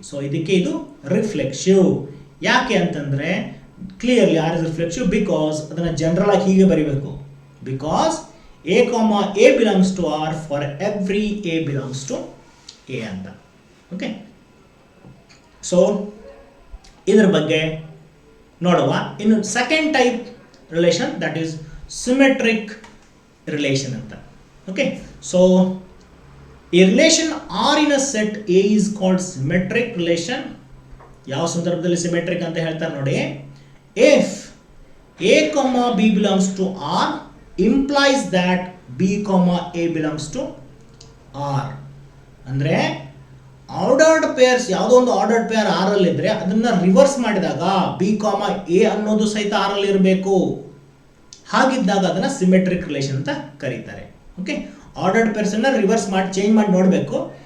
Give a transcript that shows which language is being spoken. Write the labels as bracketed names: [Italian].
[English] so [Kannada] ಇದಕ್ಕೆ ಇದು [English] Reflexive. [Kannada] ಯಾಕೆ ಅಂತಂದರೆ [English] clearly R is reflexive because [Kannada] ಅದನ್ನು ಜನರಲ್ ಆಗಿ ಹೀಗೆ ಬರೀಬೇಕು, [English] because a comma a belongs to R for every a belongs to A [Kannada] ಅಂತ. ಓಕೆ, ಸೊ ಇದರ ಬಗ್ಗೆ ನೋಡುವ. ಇನ್ನು [English] second type relation that is symmetric relation [Kannada] ಅಂತ. [English] Okay, so a relation R in a set A is called symmetric relation. [Kannada] ಯಾವ ಸಂದರ್ಭದಲ್ಲಿ symmetric ಅಂತ ಹೇಳ್ತಾರೆ ನೋಡಿ, [English] if A, B belongs to R implies that B, A belongs to R. [Kannada] ಅಂದರೆ ordered pairs ಯಾವುದೋ ಒಂದು ordered peer R ಅಲ್ಲಿ ಇದ್ರೆ ಅದನ್ನ ರಿವರ್ಸ್ ಮಾಡಿದಾಗ ಬಿ ಕಾಮ ಎ ಅನ್ನೋದು ಸಹಿತ ಆರ್ ಅಲ್ಲಿ ಇರಬೇಕು. ಹಾಗಿದ್ದಾಗ ಅದನ್ನ ಸಿಮೆಟ್ರಿಕ್ ರಿಲೇಷನ್ ಅಂತ ಕರೀತಾರೆ. ಓಕೆ, ಆರ್ಡರ್ಡ್ ಪೇರ್ಸ್ ಅನ್ನ ರಿವರ್ಸ್ ಮಾಡಿ ಚೇಂಜ್ ಮಾಡಿ ನೋಡಬೇಕು.